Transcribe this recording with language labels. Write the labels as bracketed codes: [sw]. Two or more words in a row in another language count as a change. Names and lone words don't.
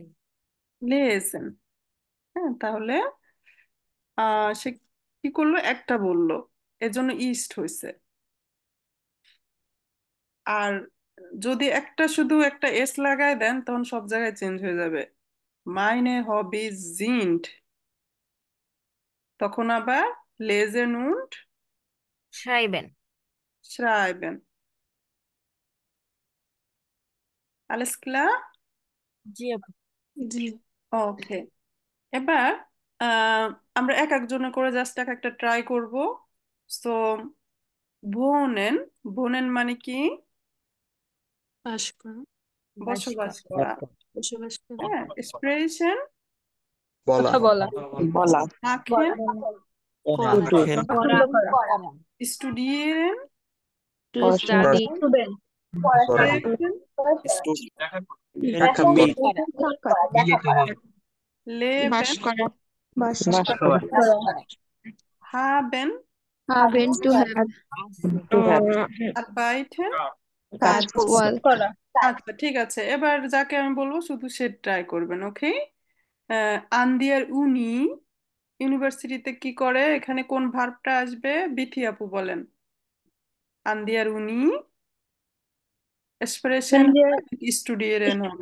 [bn] লেসেন, হ্যাঁ, তাহলে সে কি করলো, একটা বললো, এজন্য ইস্ট হয়েছে। আর যদি একটা শুধু একটা এস লাগায় দেন তখন সব জায়গায় চেঞ্জ হয়ে যাবে। [de] meine Hobby sind, [bn] তখন আবার [de] lesen und schreiben। schreiben। alles klar? [bn] জি আপু। জি। ওকে, এবার আহ, আমরা এক একজনে করে জাস্ট এক একটা ট্রাই করব। সো ভোনেন, ভোনেন মানে কি? বাস করা। বাস বসবাস করা। করা। বসবাস করা। হ্যাঁ, এক্সপ্রেশন কথা বলা বলা আঁকেন, করা। [en] to do [bn] করা। স্টুডিয়েন, টু পড়াশোনা স্টাডি। করা ট্রেফেন, দেখা মিট করা করা। লেবেন, বাস বাস করা বাস করা। হাবেন, [de] haben [en] to have [bn] আছে। [en] to have [bn] আরবাইটেন। কাজ was আচ্ছা, ঠিক আছে, এবার যাকে আমি বলবো শুধু সে ট্রাই করবেন, ওকে? আন্দিয়ার উনি ইউনিভার্সিটিতে কি করে, এখানে কোন ভার্বটা আসবে? বিথি আপু বলেন। আন্দিয়ার উনি এক্সপ্রেশন স্টুডিয়েন্ট হবে।